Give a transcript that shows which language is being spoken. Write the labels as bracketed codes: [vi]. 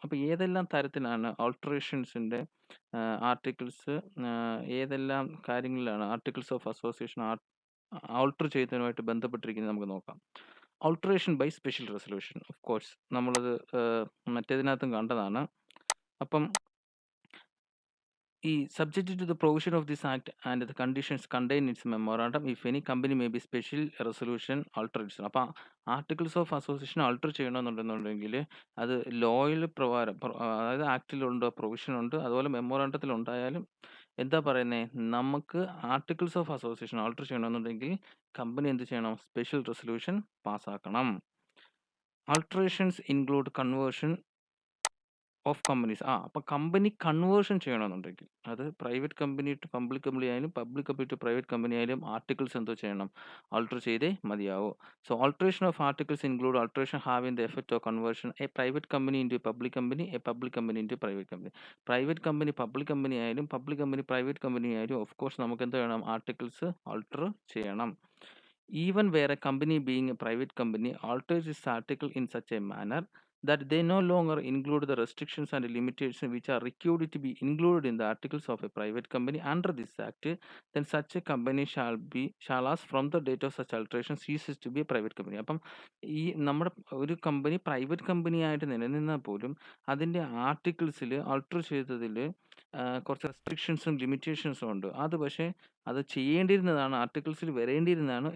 [ml] അപ്പോൾ ഏതെല്ലാം തരത്തിലാണ് ആൾട്ടറേഷൻസിൻ്റെ ആർട്ടിക്കിൾസ്, ഏതെല്ലാം കാര്യങ്ങളിലാണ് ആർട്ടിക്കിൾസ് ഓഫ് അസോസിയേഷൻ ആൾട്ടർ ചെയ്യുന്നതിനുമായിട്ട് ബന്ധപ്പെട്ടിരിക്കുന്നത് നമുക്ക് നോക്കാം. [en] alteration by spatial resolution, of course [ml] നമ്മളത് മറ്റേതിനകത്തും കണ്ടതാണ്. [en] അപ്പം subjected to the provision of this act and the conditions contained in its memorandum, if any company may be special resolution alterates. [ml] അപ്പം articles of association alter ചെയ്യണമെന്നുണ്ടെന്നുണ്ടെങ്കിൽ അത് ലോയിൽ പ്രകാരം, അതായത് ആക്റ്റിലുണ്ട്, provision ഉണ്ട്, അതുപോലെ മെമ്മോറാണ്ടത്തിൽ ഉണ്ടായാലും എന്താ പറയുന്നത്, നമുക്ക് ആർട്ടിക്കിൾസ് ഓഫ് അസോസിയേഷൻ ആൾട്ടർ ചെയ്യണമെന്നുണ്ടെങ്കിൽ കമ്പനി എന്ത് ചെയ്യണം, special resolution പാസ്സാക്കണം. [en] Alterations include conversion of companies. [ml] അപ്പം കമ്പനി കൺവേർഷൻ ചെയ്യണമെന്നുണ്ടെങ്കിൽ അത് private company to public company ആയാലും public company to private company ആയാലും ആർട്ടിക്കിൾസ് എന്തോ ചെയ്യണം, ആൾട്ടർ ചെയ്തേ മതിയാവൂ. [en] So alteration of articles include alteration having the effect of conversion a private company into public company, a public company into private company. [ml] Private company public company ആയാലും public company private company ആയാലും of course നമുക്ക് എന്ത് വേണം, articles alter ചെയ്യണം. [en] Even where a company being a private company alters its article in such a manner that they no longer include the restrictions and limitations which are required to be included in the articles of a private company under this act, then such a company shall as from the date of such alteration ceases to be a private company. [ml] അപ്പം ഈ നമ്മുടെ ഒരു company private company ആയിട്ട് നിലനിന്നാൽ പോലും അതിൻ്റെ ആർട്ടിക്കിൾസിൽ alter ചെയ്തതിൽ കുറച്ച് റെസ്ട്രിക്ഷൻസും ലിമിറ്റേഷൻസും ഉണ്ട്. അത് പക്ഷേ അത് ചെയ്യേണ്ടിയിരുന്നതാണ്, ആർട്ടിക്കിൾസിൽ വരേണ്ടിയിരുന്നതാണ്.